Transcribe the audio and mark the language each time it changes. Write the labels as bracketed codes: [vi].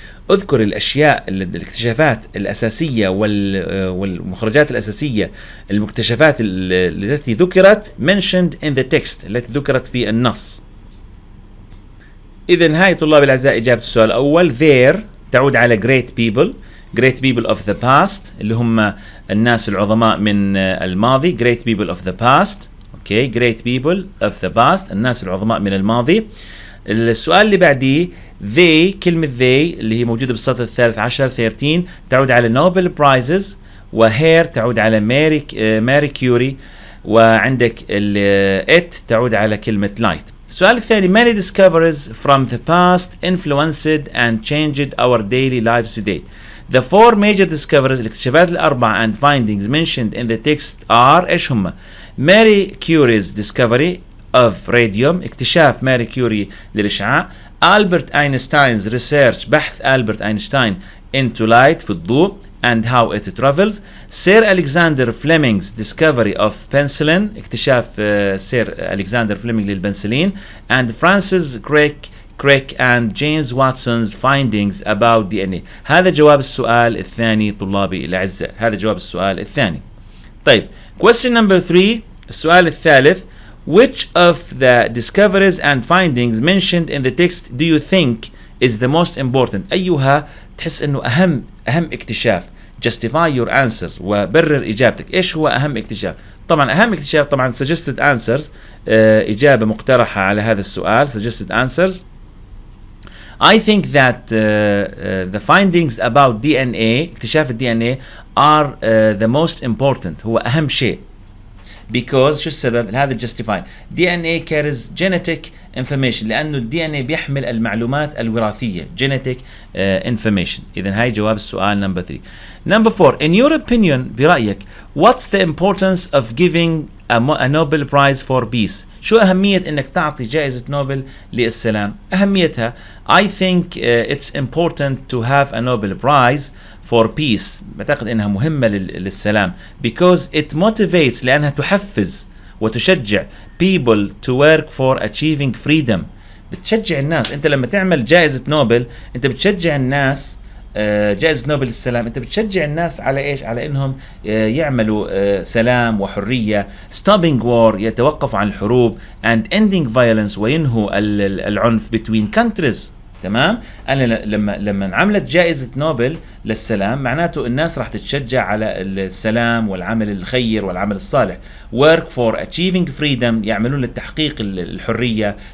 [ar] اذكر الاشياء الاكتشافات الاساسيه والمخرجات الاساسيه المكتشفات التي ذكرت [en] mentioned in the text [ar] التي ذكرت في النص. اذا هاي طلاب الاعزاء اجابه السؤال الاول. [en] there تعود على great people of the past [ar] اللي هم الناس العظماء من الماضي [en] great people of the past okay great people of the past [ar] الناس العظماء من الماضي. السؤال اللي بعديه كلمة اللي هي موجودة بالسطر الثالث عشر 13 تعود على نوبل برايزز وهير تعود على ماري كيوري وعندك it تعود على كلمة لايت. السؤال الثاني [en] many discoveries from the past influenced and changed our daily lives today. The four major discoveries [ar] الاكتشافات الأربعة [en] and findings mentioned in the text are إيش هم؟ Marie Curie's discovery of radium [ar] اكتشاف ماري كيوري للإشعاع. [en] Albert Einstein's research [ar] بحث ألبرت أينشتاين [en] into light [ar] في الضوء [en] and how it travels. Sir Alexander Fleming's discovery of penicillin [ar] اكتشاف سير ألكسندر فليمنج للبنسلين [en] and Francis Crick Crick and James Watson's findings about DNA. [ar] هذا جواب السؤال الثاني طلابي الأعزاء. هذا جواب السؤال الثاني. طيب [en] question number 3 [ar] السؤال الثالث. [en] Which of the discoveries and findings mentioned in the text do you think is the most important? [ar] أيها تحس إنه أهم اكتشاف. [en] Justify your answers [ar] وبرر إجابتك. إيش هو أهم اكتشاف؟ طبعا أهم اكتشاف طبعا [en] suggested answers [ar] إجابة مقترحة على هذا السؤال. [en] Suggested answers. I think that the findings about DNA [ar] اكتشاف ال DNA [en] are the most important. [ar] هو أهم شيء. Because شو السبب؟ هذا justify. [en] DNA carries genetic information [ar] لأنه ال DNA بيحمل المعلومات الوراثية. [en] Genetic information. [ar] إذن هاي جواب السؤال number 3. [en] Number 4. In your opinion [ar] برأيك [en] what's the importance of giving a Nobel Prize for Peace? [ar] شو أهمية إنك تعطي جائزة نوبل للسلام؟ أهميتها [en] I think it's important to have a Nobel Prize for Peace. [ar] بعتقد إنها مهمة للسلام [en] because it motivates [ar] لأنها تحفز وتشجع [en] people to work for achieving freedom. [ar] بتشجع الناس. أنت لما تعمل جائزة نوبل أنت بتشجع الناس. جائزة نوبل للسلام أنت بتشجع الناس على إيش؟ على إنهم يعملوا سلام وحرية. [en] stopping war [ar] يتوقف عن الحروب [en] and ending violence [ar] وينهوا العنف [en] between countries. [ar] تمام. أنا لما عملت جائزة نوبل للسلام معناته الناس راح تتشجع على السلام والعمل الخير والعمل الصالح. [en] work for achieving freedom [ar] يعملون للتحقيق الحرية.